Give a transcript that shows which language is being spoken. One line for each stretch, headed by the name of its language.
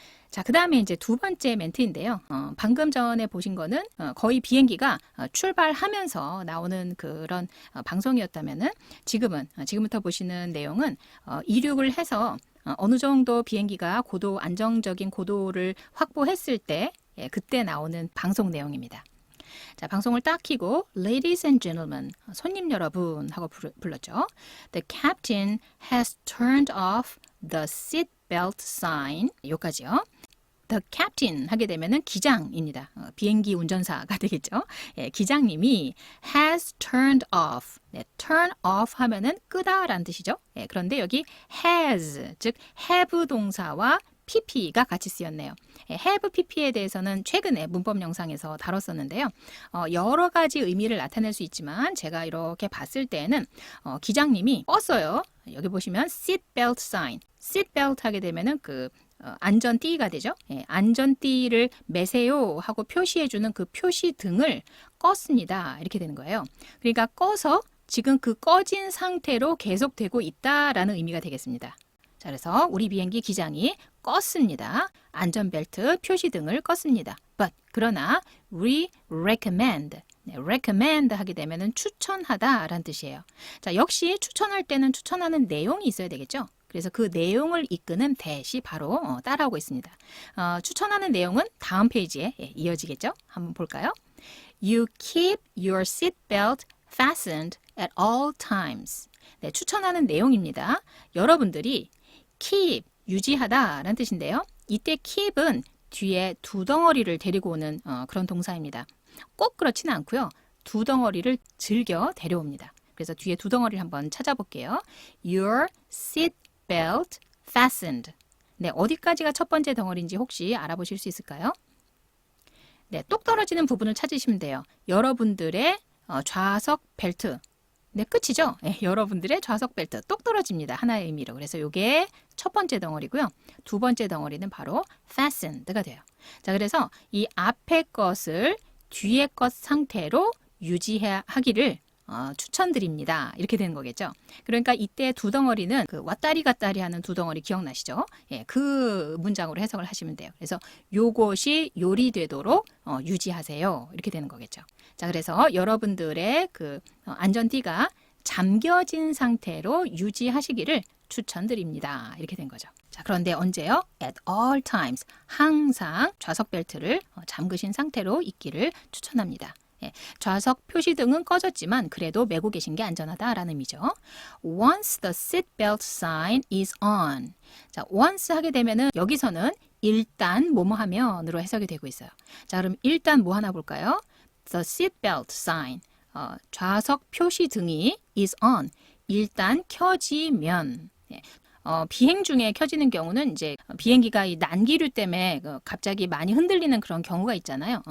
Korean: 자, 그 다음에 이제 두 번째 멘트인데요. 방금 전에 보신 거는 거의 비행기가 출발하면서 나오는 그런 방송이었다면은 지금부터 보시는 내용은 이륙을 해서 어느 정도 비행기가 안정적인 고도를 확보했을 때 그때 나오는 방송 내용입니다. 자, 방송을 딱 켜고
English: Ladies and gentlemen,
Korean: 손님 여러분 하고 불렀죠.
English: The captain has turned off the seat belt sign.
Korean: 여기까지요. The captain 하게 되면은 기장입니다. 비행기 운전사가 되겠죠. 기장님이
English: has turned off.
Korean: 네, turn off 하면은 끄다라는 뜻이죠. 그런데 여기 has, 즉 have 동사와 pp가 같이 쓰였네요. have pp에 대해서는 최근에 문법 영상에서 다뤘었는데요. 여러 가지 의미를 나타낼 수 있지만 제가 이렇게 봤을 때는 기장님이 껐어요. 여기 보시면
English: seat belt sign.
Korean: seat belt 하게 되면은 안전띠가 되죠. 안전띠를 매세요 하고 표시해주는 그 표시등을 껐습니다. 이렇게 되는 거예요. 그러니까 꺼서 지금 그 꺼진 상태로 계속되고 있다라는 의미가 되겠습니다. 자, 그래서 우리 비행기 기장이 껐습니다. 안전벨트 표시등을 껐습니다.
English: But
Korean: 그러나
English: we recommend.
Korean: 네, recommend 하게 되면은 추천하다라는 뜻이에요. 자, 역시 추천할 때는 추천하는 내용이 있어야 되겠죠. 그래서 그 내용을 이끄는 that이 바로 따라오고 있습니다. 추천하는 내용은 다음 페이지에 이어지겠죠. 한번 볼까요?
English: You keep your seatbelt fastened at all times.
Korean: 네, 추천하는 내용입니다. 여러분들이
English: keep,
Korean: 유지하다라는 뜻인데요. 이때 keep은 뒤에 두 덩어리를 데리고 오는 그런 동사입니다. 꼭 그렇지는 않고요. 두 덩어리를 즐겨 데려옵니다. 그래서 뒤에 두 덩어리를 한번 찾아볼게요.
English: Your seat belt fastened.
Korean: 네, 어디까지가 첫 번째 덩어리인지 혹시 알아보실 수 있을까요? 네, 똑 떨어지는 부분을 찾으시면 돼요. 여러분들의 좌석 벨트. 네, 끝이죠? 네, 여러분들의 좌석 벨트 똑 떨어집니다. 하나의 의미로. 그래서 이게 첫 번째 덩어리고요. 두 번째 덩어리는 바로 fastened가 돼요. 자, 그래서 이 앞에 것을 뒤에 것 상태로 유지하기를 추천드립니다. 이렇게 되는 거겠죠. 그러니까 이때 두 덩어리는 그 왔다리 갔다리 하는 두 덩어리 기억나시죠? 예, 그 문장으로 해석을 하시면 돼요. 그래서 요것이 요리되도록 유지하세요. 이렇게 되는 거겠죠. 자, 그래서 여러분들의 그 안전띠가 잠겨진 상태로 유지하시기를 추천드립니다. 이렇게 된 거죠. 자, 그런데 언제요?
English: At all times.
Korean: 항상 좌석 벨트를 잠그신 상태로 있기를 추천합니다. 예, 좌석 표시등은 꺼졌지만 그래도 메고 계신 게 안전하다라는 의미죠.
English: Once the seatbelt sign is on.
Korean: 자, once 하게 되면은 여기서는 일단 뭐뭐 하면으로 해석이 되고 있어요. 자, 그럼 일단 뭐 하나 볼까요?
English: The seatbelt sign.
Korean: 좌석 표시등이
English: is on.
Korean: 일단 켜지면. 예. 비행 중에 켜지는 경우는 이제 비행기가 이 난기류 때문에 갑자기 많이 흔들리는 그런 경우가 있잖아요.